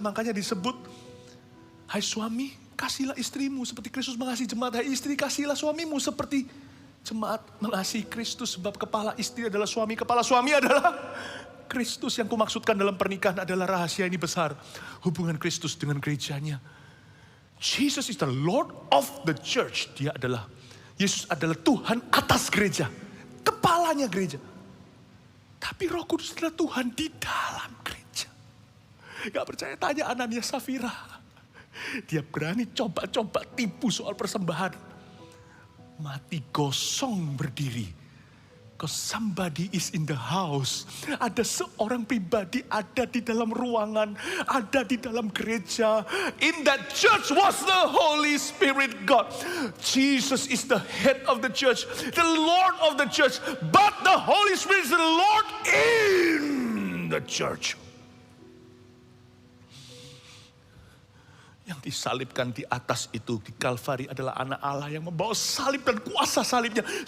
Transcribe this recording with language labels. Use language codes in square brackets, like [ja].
[id] Makanya disebut, hai suami, kasihlah istrimu seperti Kristus mengasihi jemaat. Hai istri, kasihlah suamimu seperti jemaat mengasihi Kristus. Sebab kepala istri adalah suami, kepala suami adalah Kristus. Yang kumaksudkan dalam pernikahan adalah rahasia ini besar. Hubungan Kristus dengan gerejanya. [en] Jesus is the Lord of the church. [id] Yesus adalah Tuhan atas gereja. Kepalanya gereja. Tapi Roh Kudus adalah Tuhan di dalam gereja. Gak percaya, tanya Anania Safira. Dia berani coba-coba tipu soal persembahan. Mati gosong berdiri. [en] Because somebody is in the house. [id] Ada seorang pribadi ada di dalam ruangan. Ada di dalam gereja. [en] In that church was the Holy Spirit God. Jesus is the head of the church. The Lord of the church. But the Holy Spirit is the Lord in the church. [id] Yang disalibkan di atas itu, di Kalvari, adalah anak Allah yang membawa salib dan kuasa salibnya.